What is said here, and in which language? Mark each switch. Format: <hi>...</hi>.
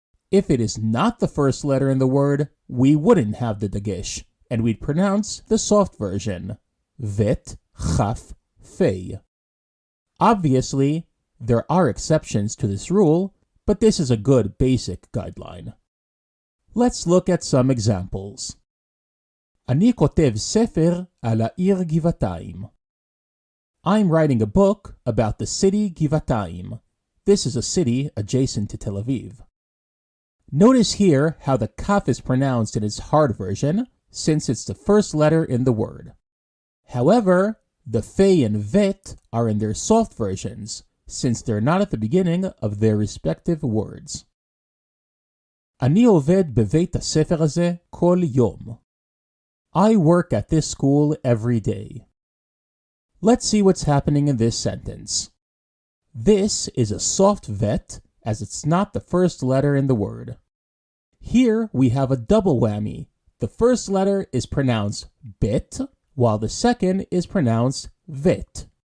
<en>If it is not the first letter in the word, we wouldn't have the dagesh, and we'd pronounce the soft version, vet, chaf, fei. Obviously, there are exceptions to this rule, but this is a good basic guideline. Let's look at some examples.</en> <he>אני כותב ספר על העיר גבעתיים.</he> <en>I'm writing a book about the city Givatayim. This is a city adjacent to Tel Aviv. Notice here how the kaf is pronounced in its hard version, since it's the first letter in the word. However, the fei and vet are in their soft versions, since they're not at the beginning of their respective words.</en> <he>אני עובד בבית הספר הזה כל יום.</he> <en>I work at this school every day. Let's see what's happening in this sentence. This is a soft vet, as it's not the first letter in the word. Here we have a double whammy. The first letter is pronounced bet, while the second is pronounced vet.</en>